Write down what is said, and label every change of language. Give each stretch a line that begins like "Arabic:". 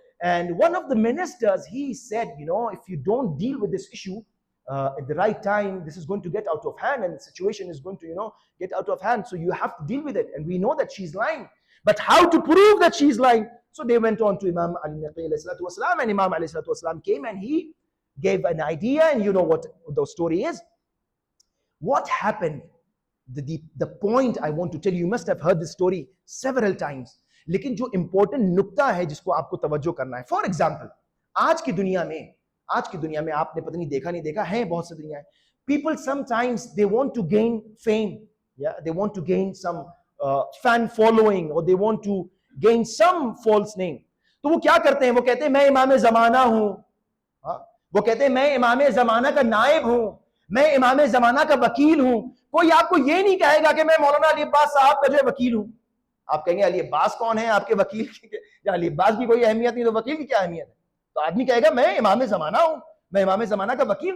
English: And one of the ministers, he said, if you don't deal with this issue at the right time, this is going to get out of hand, and the situation is going to, get out of hand. So you have to deal with it. And we know that she's lying. But how to prove that she's lying? So they went on to Imam Ali wasalam, and Imam Ali wasalam came and he gave an idea, and you know what the story is. What happened? The point I want to tell you must have heard this story several times.
Urdu: لیکن جو important نکتہ ہے جس کو آپ کو توجہ کرنا ہے.
English: for example,
Urdu: آج کی دنیا میں آپ نے پتہ نہیں دیکھا نہیں دیکھا ہے بہت سی دنیا ہے.
English: People sometimes they want to gain fame, yeah, they want to gain some fan following, or they want to gain some false name.
Urdu: تو وہ کیا کرتے ہیں؟ وہ کہتے ہیں میں امام زمانہ ہوں. وہ کہتے ہیں میں امام زمانہ کا نائب ہوں, میں امام زمانہ کا وکیل ہوں. کوئی آپ کو یہ نہیں کہے گا کہ میں مولانا علی عباس صاحب کا جو ہے وکیل ہوں. آپ کہیں گے علی عباس کون ہے آپ کے وکیل کی؟ یا علی عباس کی کوئی اہمیت نہیں تو وکیل کی کیا اہمیت ہے؟ تو آدمی کہے گا میں امام زمانہ ہوں, میں امام زمانہ کا وکیل.